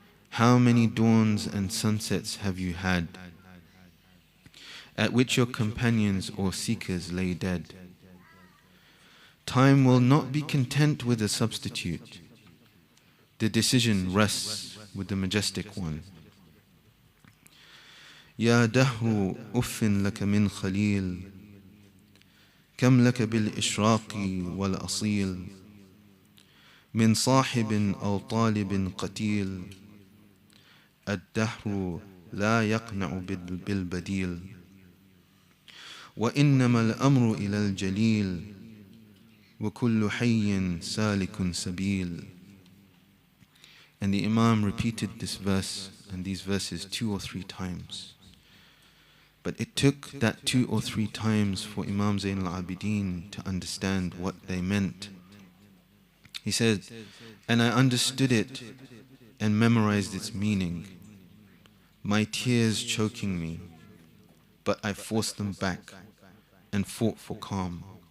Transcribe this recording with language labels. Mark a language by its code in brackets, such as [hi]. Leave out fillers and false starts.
[en] How many dawns and sunsets have you had, at which your companions or seekers lay dead? Time will not be content with a substitute. The decision rests with the Majestic One. [ar] Ya dahru uffin laka min khalil, كم لك بالإشراق والأصيل من صاحب أو طالب قتيل الدهر لا يقنع بالبديل وإنما الأمر إلى الجليل وكل حي سالك سبيل." [en] And the Imam repeated this verse and these verses 2 or 3 times. But it took that 2 or 3 times for Imam Zayn al-Abidin to understand what they meant. He said, "And I understood it and memorized its meaning, my tears choking me, but I forced them back and fought for calm.